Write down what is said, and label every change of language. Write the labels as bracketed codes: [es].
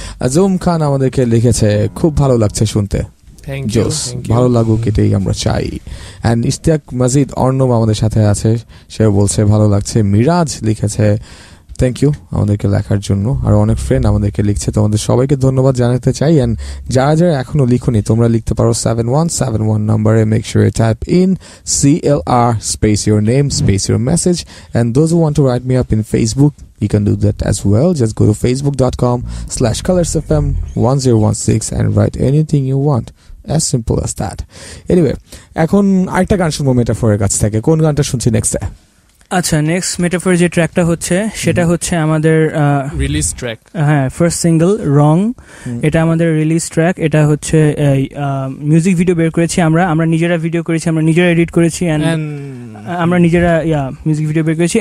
[bn] আজম খান আমাদেরকে লিখেছে খুব ভালো লাগছে শুনতে। জোস, ভালো লাগুক এটাই আমরা চাই। এন্ড ইশতিয়াক মাজিদ অর্ণব আমাদের সাথে আছে, সে বলছে ভালো লাগছে। মিরাজ লিখেছে থ্যাংক ইউ আমাদেরকে লেখার জন্য। আর অনেক ফ্রেন্ড আমাদেরকে লিখছে, তোমাদের সবাইকে ধন্যবাদ জানাতে চাই। এন্ড যারা যারা এখনো লিখুনি তোমরা লিখতে পারো 7171 নাম্বারে। [en] Make sure you type in CLR space your name space your message. And those who want to write me up in Facebook, you can do that as well. Just go to facebook.com/colorsfm1016 and write anything you want. As simple as that. [bn] Anyway, এখন আরেকটা গান শুনবো মেটাফোরের কাছ থেকে। কোন গানটা শুনছি নেক্সটে? আচ্ছা, নেক্সট মেটাফোর যে ট্র্যাকটা হচ্ছে সেটা হচ্ছে আমাদের রিলিজ ট্র্যাক। হ্যাঁ, ফার্স্ট সিঙ্গেল রং, এটা আমাদের রিলিজ ট্র্যাক। এটা হচ্ছে মিউজিক ভিডিও বের করেছি আমরা নিজেরা ভিডিও করেছি, আমরা নিজেরা এডিট করেছি, আমরা নিজেরা মিউজিক ভিডিও বের করেছি।